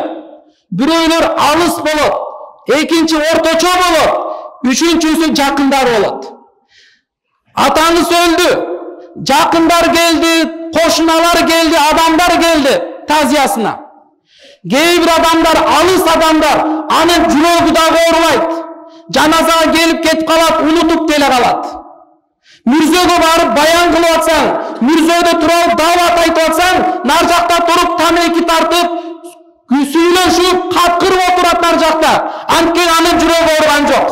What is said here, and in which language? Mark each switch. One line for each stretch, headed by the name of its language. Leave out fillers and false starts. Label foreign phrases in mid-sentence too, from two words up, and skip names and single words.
Kyrgyz: Бирөөлөр алыс болот, экинчи орточо болот, үчүнчүсү жакындар болот. Атаңыз өлдү, жакындар келди, кошуналар келди, адамдар келди тазиясына. Kээ bir adamlar, alыс adamlar, anın жүрөгү дагы оорубайт. Жаназага келип кетип калат, унутуп деле калат. Мүрзөгө барып баян кылып атсаң, мүрзөдө туруп даават айтып атсаң, нар жакта туруп тамеки тартып, сүйлөшүп, каткырып отурат нар жакта. Анткени анын жүрөгү ооруган жок.